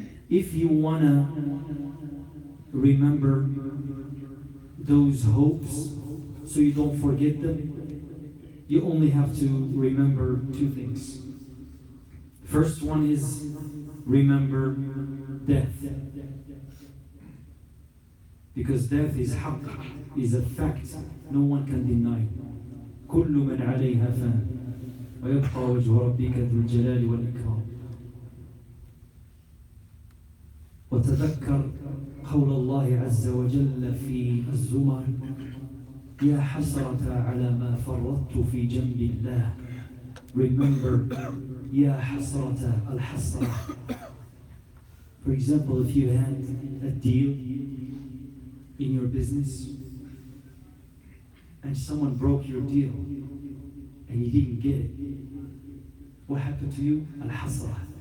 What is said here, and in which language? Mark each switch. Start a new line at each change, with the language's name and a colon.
English: If you want to remember those hopes so you don't forget them, you only have to remember two things. First one is remember death. Because death is haqq, is a fact no one can deny.
Arabic: كل من عليها فان ويبقى وجه ربك ذو الجلال والإكرام. وتذكر قول الله عز وجل في الزمر يا حسرة على ما فرطت في جنب الله.
English: Remember
Arabic: يا حسرة الحسرة.
English: For example, if you had a deal in your business and someone broke your deal and you didn't get it, what happened to you? Al-Hasra.